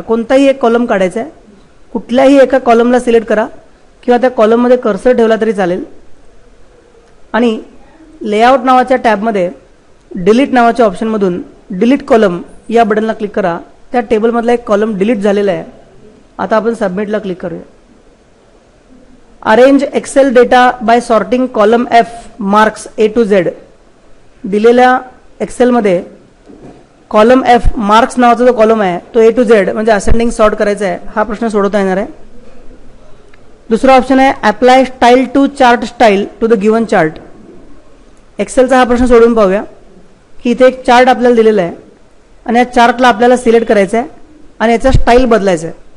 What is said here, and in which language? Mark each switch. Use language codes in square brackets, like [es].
[mr] कोणताही एक कॉलम काढायचा आहे, कुठल्याही एका कॉलमला सिलेक्ट करा किंवा त्या कॉलममध्ये कर्सर ठेवला तरी चालेल आणि लेआउट नावाच्या टॅबमध्ये डिलीट नावाच्या ऑप्शनमधून डिलीट कॉलम या बटनला क्लिक करा. त्या टेबलमधला एक कॉलम डिलीट झालेला आहे. आता आपण सबमिटला क्लिक करूया. [en] Arrange Excel data by sorting column F marks A to Z. [mr] दिलेल्या एक्सेलमध्ये कॉलम एफ मार्क्स नावाचा जो कॉलम आहे तो ए टू झेड म्हणजे असेंडिंग सॉर्ट करायचा आहे. हा प्रश्न सोडवता येणार आहे. दुसरा ऑप्शन आहे apply style to chart style to the given chart. एक्सेलचा हा प्रश्न सोडवून पाहूया की इथे एक चार्ट आपल्याला दिलेला आहे आणि या चार्टला आपल्याला सिलेक्ट करायचं आहे आणि याचा स्टाईल बदलायचा आहे.